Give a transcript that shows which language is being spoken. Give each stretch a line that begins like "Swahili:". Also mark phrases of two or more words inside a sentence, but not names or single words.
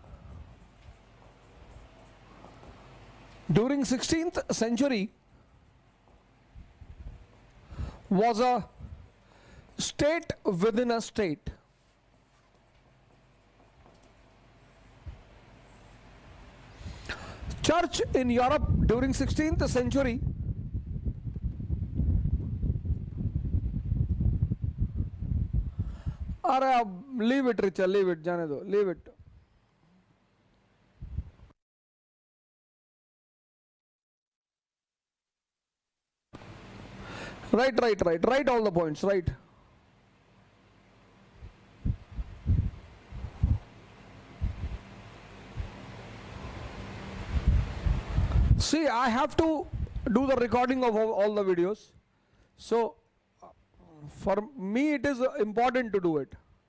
English: during 16th century was a state within a state. Church in Europe during 16th century
Hindi: अरे अब
English: leave it Richa, leave it,
Hindi: जाने दो,
English: leave it. Write all the points, right. See, I have to do the recording of all the videos, so for me it is important to do it.